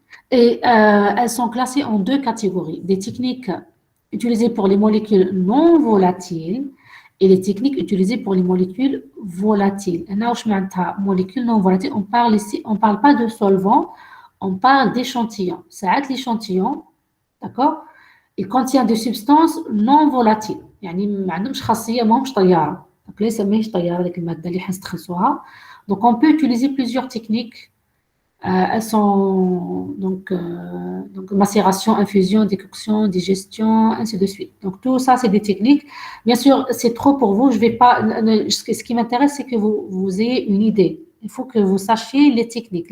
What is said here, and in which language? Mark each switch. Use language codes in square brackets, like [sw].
[fr] Et elles sont classées en deux catégories. Des techniques utilisées pour les molécules non volatiles et les techniques utilisées pour les molécules volatiles. Molécules non volatiles, on parle pas de solvant, on parle d'échantillon. C'est l'échantillon, d'accord? Il contient des substances non volatiles. [ar] يعني ما عندهمش خاصية ماهمش طيارة. Donc ليس ماهيش طيارة ديك المادة اللي حنستخلصوها. [fr] Donc on peut utiliser plusieurs techniques. Elles sont donc macération, infusion, décoction, digestion, ainsi de suite. Donc tout ça, c'est des techniques. Bien sûr, c'est trop pour vous. Je vais pas. Ce qui m'intéresse, c'est que vous ayez une idée. Il faut que vous sachiez les techniques.